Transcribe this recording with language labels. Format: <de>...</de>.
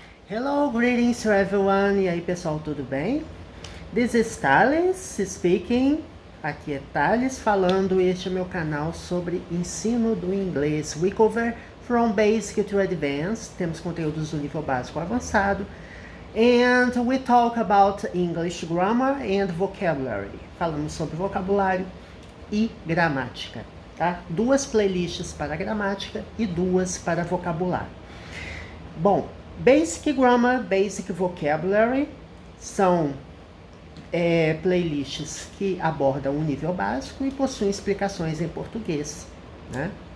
<en>Hello, greetings to everyone.</en> <pt>E aí, pessoal, tudo bem?</pt> <en>This is Thales speaking.</en> <pt>Aqui é Thales falando. Este é meu canal sobre ensino do inglês.</pt> <en>We cover from basic to advanced.</en> <pt>Temos conteúdos do nível básico ao avançado.</pt> <en>And we talk about English grammar and vocabulary.</en> <pt>Falamos sobre vocabulário e gramática, tá? 2 playlists para gramática e 2 para vocabulário. Bom, Basic Grammar, Basic Vocabulary são playlists que abordam o nível básico e possuem explicações em português, né?</pt>